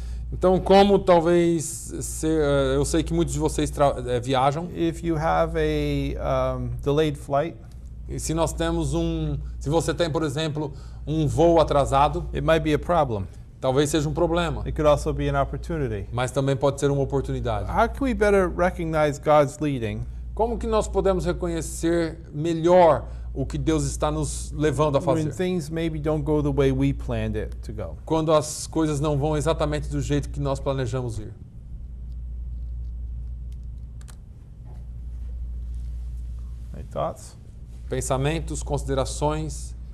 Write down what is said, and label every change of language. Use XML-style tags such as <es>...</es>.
<pt>Então, como talvez eu sei que muitos de vocês viajam,</pt> <en>If you have a delayed flight,</en> <pt>e se você tem, por exemplo, um voo atrasado,</pt> <en>it might be a problem.</en> <pt>talvez seja um problema,</pt> <en>It could also be an opportunity.</en> <pt>mas também pode ser uma oportunidade.</pt> <en>How can we better recognize God's leading</en> <pt>Como que nós podemos reconhecer melhor o que Deus está nos levando a</pt> <en>when</en> <pt>fazer?</pt> <en>things maybe don't go the way we planned it to go?</en> <pt>Quando as coisas não vão exatamente do jeito que nós planejamos ir.</pt> <en>Any thoughts?</en> <pt>Pensamentos, considerações.</pt>